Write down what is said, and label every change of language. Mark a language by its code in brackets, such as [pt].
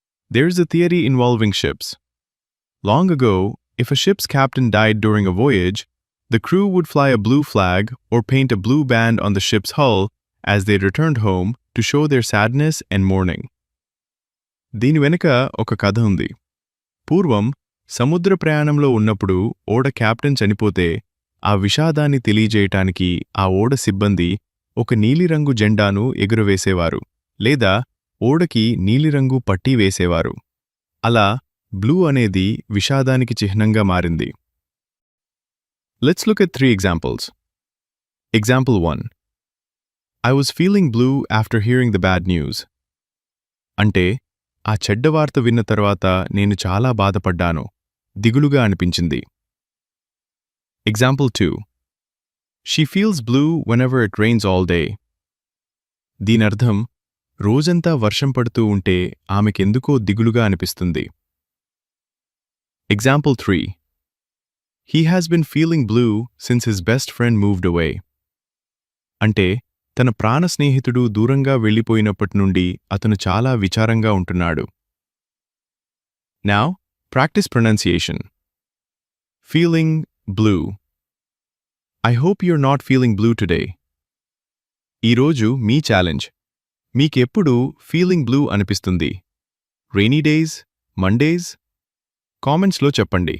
[en] There's a theory involving ships. Long ago, if a ship's captain died during a voyage, the crew would fly a blue flag or paint a blue band on the ship's hull as they returned home to show their sadness and mourning. [te] దీని వెనుక ఒక కథ ఉంది. పూర్వం సముద్ర ప్రయాణంలో ఉన్నప్పుడు ఓడ కెప్టెన్ చనిపోతే ఆ విషాదాన్ని తెలియజేయటానికి ఆ ఓడ సిబ్బంది ఒక నీలిరంగు జెండాను ఎగురవేసేవారు లేదా ఓడకి నీలిరంగు పట్టీ వేసేవారు. అలా బ్లూ అనేది విషాదానికి చిహ్నంగా మారింది. [en] Let's look at 3 examples. Example 1. I was feeling blue after hearing the bad news. [te] అంటే ఆ చెడ్డ వార్త విన్న తర్వాత నేను చాలా బాధపడ్డాను, దిగులుగా అనిపించింది. [en] Example 2. She feels blue whenever it rains all day. [te] దీనర్థం రోజంతా వర్షం పడుతూ ఉంటే ఆమెకెందుకో దిగులుగా అనిపిస్తుంది. [en] Example 3. He has been feeling blue since his best friend moved away. [te] అంటే తన ప్రాణ స్నేహితుడు దూరంగా వెళ్ళిపోయినప్పటి నుండి అతను చాలా విచారంగా ఉంటున్నాడు. [en] Now, practice pronunciation. Feeling blue. I hope you're not feeling blue today. [te] ఈరోజు మీ ఛాలెంజ్. మీకెప్పుడు ఫీలింగ్ బ్లూ అనిపిస్తుంది? Rainy days, Mondays? కామెంట్స్లో చెప్పండి.